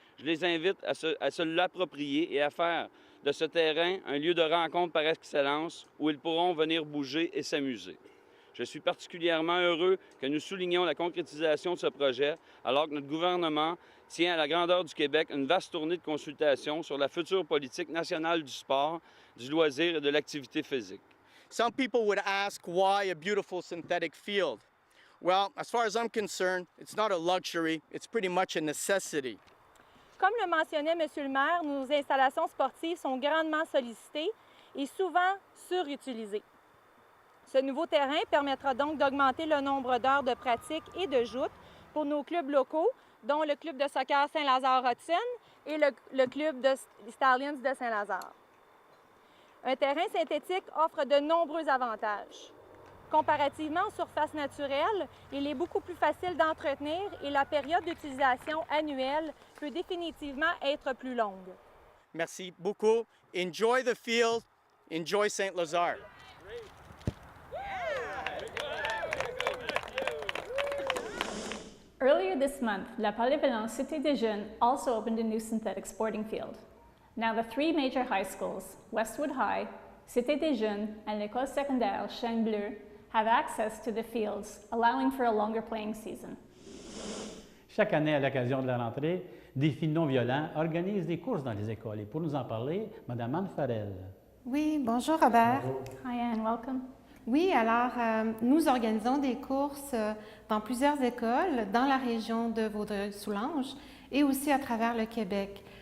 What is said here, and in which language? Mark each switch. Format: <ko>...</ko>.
<fr>Je les invite à se l'approprier et à faire de ce terrain un lieu de rencontre par excellence où ils pourront venir bouger et s'amuser. Je suis particulièrement heureux que nous soulignions la concrétisation de ce projet alors que notre gouvernement tient à la grandeur du Québec une vaste tournée de consultations sur la future politique nationale du sport, du loisir et de l'activité physique.</fr> <en>Some people would ask why a beautiful synthetic field. Well, as far as I'm concerned, it's not a luxury, it's pretty much a necessity.</en> <fr>Comme le mentionnait M. le maire, nos installations sportives sont grandement sollicitées et souvent surutilisées. Ce nouveau terrain permettra donc d'augmenter le nombre d'heures de pratique et de joutes pour nos clubs locaux, dont le club de soccer Saint-Lazare-Hudson et le club de Stallions de Saint-Lazare. Un terrain synthétique offre de nombreux avantages. Comparativement aux surfaces naturelles, il est beaucoup plus facile d'entretenir et la période d'utilisation annuelle peut définitivement être plus longue. Merci beaucoup.</fr> <en>Enjoy the field. Enjoy Saint-Lazare. Earlier this month, La Polyvalente Cité des Jeunes also opened a new synthetic sporting field. Now the three major high schools, Westwood High, Cité des Jeunes, and l'École secondaire Chêne Bleu, have access to the fields, allowing for a longer playing season.</en> <fr>Chaque année, à l'occasion de la rentrée, Défis non violents organise des courses dans les écoles. Et pour nous en parler, Mme Anne Farrell. Oui, bonjour Robert. Bonjour.</fr> <en>Hi Anne, welcome.</en> <fr>Oui, alors nous organisons des courses dans plusieurs écoles dans la région de Vaudreuil-Soulanges et aussi à travers le Québec.</fr>